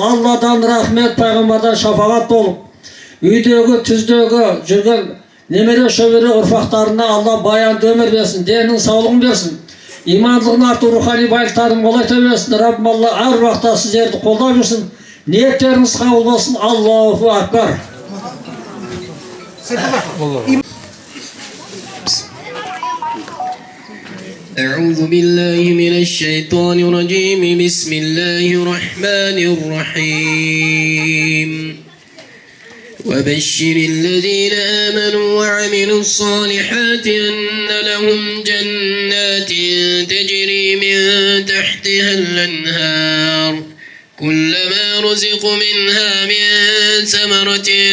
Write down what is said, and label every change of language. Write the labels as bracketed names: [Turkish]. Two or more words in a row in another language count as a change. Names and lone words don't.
[Kazakh] Алладан рахмет, пайғамбардан шафағат болып, үйдегі, түздегі жүрген немере шөбере ұрпақтарына Алла баянды өмір берсін, деннің саулығын берсін. Имандылығын арту, рухани байлықтарын молайта берсін. Раббым Алла әр уақытта сіздерді қолдап жүрсін. Ниеттеріңіз қабыл болсын. [Arabic] الله أكبر. أعوذ بالله من الشيطان الرجيم بسم الله الرحمن الرحيم وبشر الذين آمنوا وعملوا الصالحات أن لهم جنات تجري من تحتها الأنهار كلما رزقوا منها من ثمرة